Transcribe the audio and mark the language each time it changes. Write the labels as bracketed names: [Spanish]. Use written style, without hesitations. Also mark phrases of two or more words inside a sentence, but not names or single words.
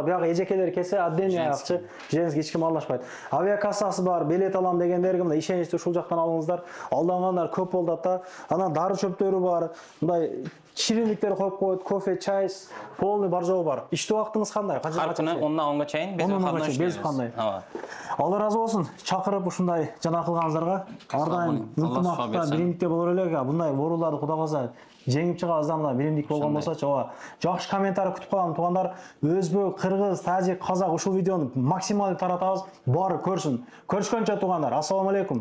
[Kyrgyz] Бияга эжекелер келсе отдельный акчы, женский эч ким аралашпайт. Авиакассасы бар, билет алам дегендерге мына ишеничти ушул жактан алыңыздар. Алдангандар көп болду ата. Анан дары чөптөрү бар. Мындай ширинликтер коюп коет, кофе, чай, полный бар жогу бар. Иштөө убактыңыз кандай? Ар күнү 10-дан 10га чейин без кандай. Аллах ыраазы болсун. Чакырып ушундай жана кылганыңыздарга ар дайым ынтымакта биримдикте болор элек. Мындай ооруларды Кудай кааласа жеңип чыгабыз да, мына биримдик болгон болсочу. Ооба. Жакшы комментарий күтүп калам туугандар. Өзбек, кыргыз, тажик, казак ушул видеону максималдуу таратабыз. Баары көрсүн. Көрүшкөнчө туугандар. [Arabic] السلام عليكم.